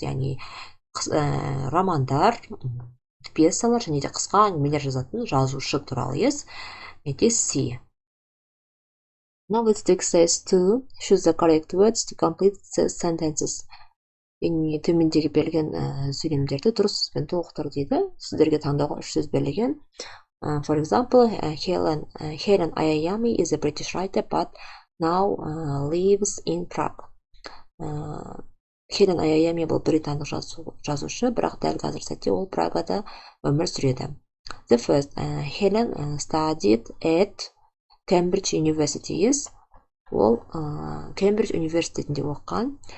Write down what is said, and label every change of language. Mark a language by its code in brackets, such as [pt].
[kk] Яғни романдар, пьесалар және де қысқа әңгімелер жазатын жазушы туралы. [en] Yes, it is C. Now let's do exercise 2. Choose the correct words to complete the sentences. [kk] Яғни төмендегі берілген сөйлемдерді дұрыс сөзбен толықтыр дейді. Сіздерге таңдауға 3 сөз берілген. [en] For example, Helen Ayayami is a British writer but now lives in Prague. [kk] Хелен Аяями бұл британдық жазушы, бірақ дәл қазір сәтте ол Прагада өмір сүреді. [en] The first, Helen studied at Cambridge University. [kk] Ол Кембридж университетінде оққан.